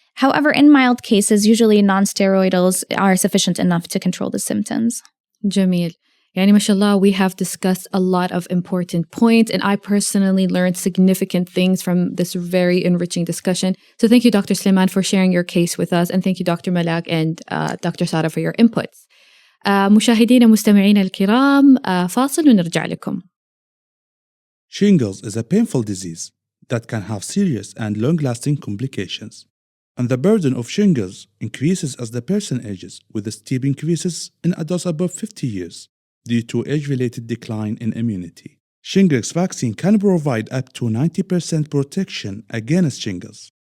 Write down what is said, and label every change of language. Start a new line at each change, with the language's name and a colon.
English: However, in mild cases, usually non-steroidals are sufficient enough to control the symptoms.
Arabic: جميل. يعني ما شاء الله,
English: we have discussed a lot of important points, and I personally learned significant things from this very enriching discussion. So thank you, Dr. Sliman, for sharing your case with us, and thank you, Dr. Malak and Dr. Sara, for your inputs.
Arabic: مشاهدينا مستمعينا الكرام, فاصل ونرجع لكم.
English: Shingles is a painful disease that can have serious and long-lasting complications. And the burden of shingles increases as the person ages, with a steep increases in adults above 50 years due to age-related decline in immunity. Shingles vaccine can provide up to 90% protection against shingles.